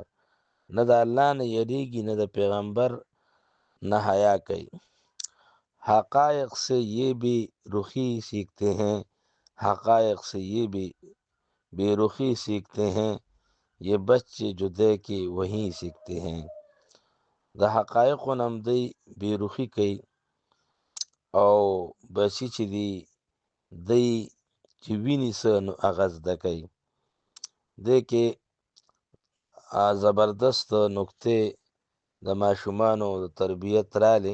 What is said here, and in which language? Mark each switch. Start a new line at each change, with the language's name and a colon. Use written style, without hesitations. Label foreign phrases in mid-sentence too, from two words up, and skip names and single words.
Pashto: نه د الله نه یریږي، نه د پیغمبر نه حیا کوي.
Urdu: حقائق سے یہ بھی رخی سیکھتے ہیں، حقائق سے یہ بھی بے رخی سیکھتے ہیں، یہ بچے جو دیکھے وہیں سیکھتے ہیں.
Pashto: د حقایقو نه هم دی بې رخي کوي، او بچي چې دی دی چې ویني څه نو هغه زده کوي. دې کې زبردست نکتې د ماشومانو د تربیت رالی.